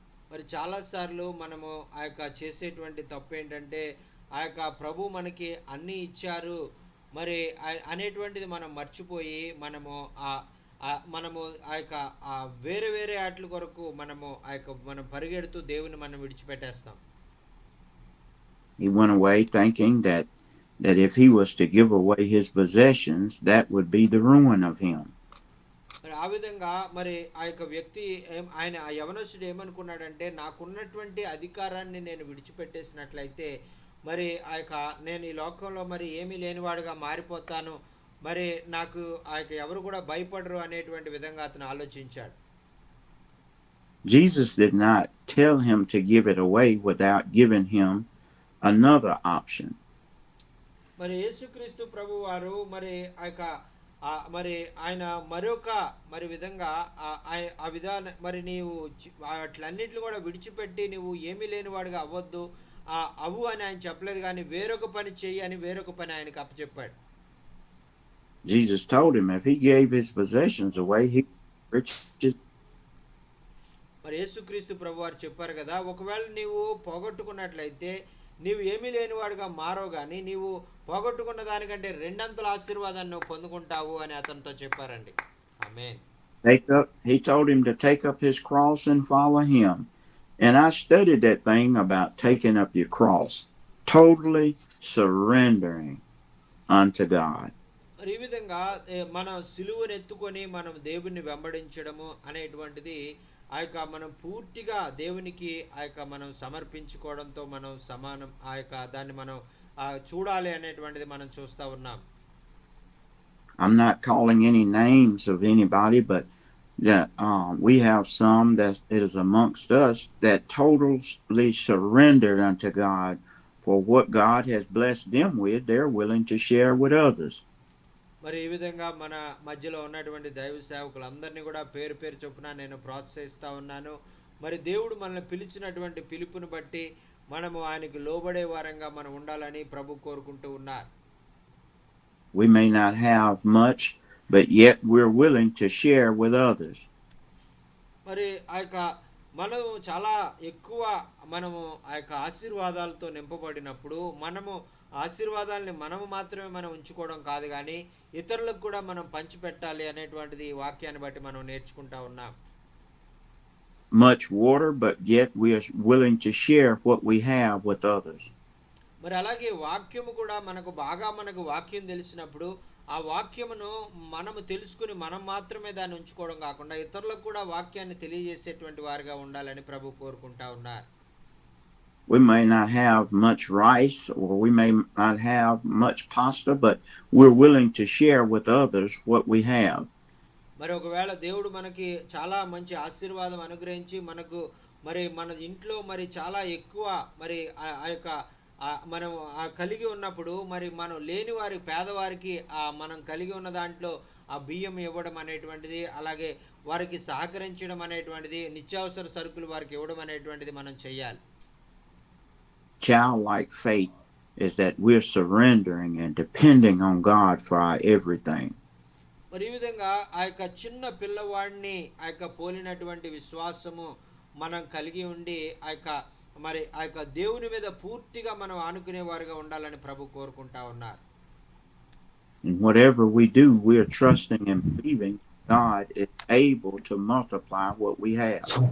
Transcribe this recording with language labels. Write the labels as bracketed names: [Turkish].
[Telugu] మరి చాలా సార్లు మనము ఆ యొక్క చేసేటువంటి తప్పు ఏంటంటే ఆ యొక్క ప్రభు మనకి అన్ని ఇచ్చారు మరి అనేటువంటిది మనం మర్చిపోయి మనము ఆ యొక్క వేరే వేరే ఆటల కొరకు మనం పరిగెడుతూ దేవుని మనం విడిచిపెట్టేస్తాం. [English] He went away thinking that if he was to give away his possessions, that would be the ruin of him. [Telugu] మరి ఆ విధంగా మరి ఆ యొక్క వ్యక్తి ఆయన ఆ యవనస్తుడు ఏమనుకున్నాడంటే, నాకున్నటువంటి అధికారాన్ని నేను విడిచిపెట్టేసినట్లయితే మరి ఆ యొక్క నేను ఈ లోకంలో మరి ఏమీ లేనివాడుగా మారిపోతాను, మరి నాకు ఆ యొక్క ఎవరు కూడా భయపడరు అనేటువంటి విధంగా అతను ఆలోచించాడు. [English] Jesus did not tell him to give it away without giving him another option. [Telugu] మరి యేసుక్రీస్తు ప్రభు వారు మరి ఆ యొక్క మరి ఆయన మరొక మరి విధంగా ఆ విధాన మరి నీవు అట్లన్నిటిని కూడా విడిచిపెట్టి నువ్వు ఏమీ లేనివాడుగా అవ్వద్దు అవు అని ఆయన చెప్పలేదు, కానీ వేరొక పని చెయ్యి అని వేరొక పని ఆయనకు అప్పచెప్పాడు. [English] Jesus told him if he gave his possessions away, he riches. [Telugu] మరి యేసుక్రీస్తు ప్రభు వారు చెప్పారు కదా, ఒకవేళ నీవు పోగొట్టుకున్నట్లయితే నీవు ఏమీ లేనివాడుగా మారో గాని నీవు పోగొట్టుకున్న దానికంటే రెండంతల ఆశీర్వాదాన్ని నువ్వు పొందుకుంటావు అని అతనితో చెప్పారండి. ఆమేన్. [English] He told him to take up his cross and follow him. And I studied that thing about taking up your cross, totally surrendering unto God. [Telugu] మరి ఈ విధంగా మనం సిలువను ఎత్తుకొని మనం దేవుణ్ణి వెంబడించడము అనేటువంటిది ఆ యొక్క మనం పూర్తిగా దేవునికి ఆ యొక్క మనం సమర్పించుకోవడంతో మనం సమానం. ఆ యొక్క దాన్ని మనం చూడాలి అనేటువంటిది మనం చూస్తూ ఉన్నాం. [English] I'm not calling any names of anybody, but that we have some that is amongst us that totally surrendered unto God for what God has blessed them with. They're willing to share with others. [Telugu] మరి ఈ విధంగా మన మధ్యలో ఉన్నటువంటి దైవ సేవకులందరినీ కూడా పేరు పేరు చొప్పున నేను ప్రోత్సహిస్తూ ఉన్నాను. మరి దేవుడు మనల్ని పిలిచినటువంటి పిలుపుని బట్టి మనము ఆయనకు లోబడే వారంగా మనం ఉండాలని ప్రభు కోరుకుంటూ ఉన్నారు. [English] We may not have much, but yet we're willing to share with others. [Telugu] మరి ఆ యొక్క మనము చాలా ఎక్కువ మనము ఆ యొక్క ఆశీర్వాదాలతో నింపబడినప్పుడు మనము ఆశీర్వాదాలని మనము మాత్రమే మనం ఉంచుకోవడం కాదు, కానీ ఇతరులకు కూడా మనం పంచిపెట్టాలి అనేటువంటిది ఈ వాక్యాన్ని బట్టి మనం నేర్చుకుంటా ఉన్నాం. [English] Much water, but yet we are willing to share what we have with others. [Telugu] మరి అలాగే వాక్యము కూడా మనకు బాగా మనకు వాక్యం తెలిసినప్పుడు ఆ వాక్యమును మనము తెలుసుకుని మనం మాత్రమే దాన్ని ఉంచుకోవడం కాకుండా ఇతరులకు కూడా వాక్యాన్ని తెలియజేసేటువంటి వారిగా ఉండాలని ప్రభు కోరుకుంటా ఉన్నారు. [English] We may not have much rice or we may not have much pasta, but we're willing to share with others what we have. [Telugu] మరి ఒకవేళ దేవుడు మనకి చాలా మంచి ఆశీర్వాదం అనుగ్రహించి మనకు మరి మన ఇంట్లో మరి చాలా ఎక్కువ మరి ఆ యొక్క మనం కలిగి ఉన్నప్పుడు మరి మనం లేని వారి పేదవారికి మనం కలిగి ఉన్న దాంట్లో ఆ బియ్యం ఇవ్వడం అనేటువంటిది, అలాగే వారికి సహకరించడం అనేటువంటిది, నిత్యావసర సరుకులు వారికి ఇవ్వడం అనేటువంటిది మనం చేయాలి. [English] Childlike faith is that we're surrendering and depending on God for our everything. [Telugu] మరి ఈ విధంగా ఆ యొక్క చిన్న పిల్లవాడిని ఆ యొక్క పోలినటువంటి విశ్వాసము మనం కలిగి ఉండి ఆ యొక్క దేవుని మీద పూర్తిగా మనం ఆనుకునే వారిగా ఉండాలని ప్రభు కోరుకుంటా ఉన్నారు. [English] And whatever we do, we are trusting and believing God is able to multiply what we have.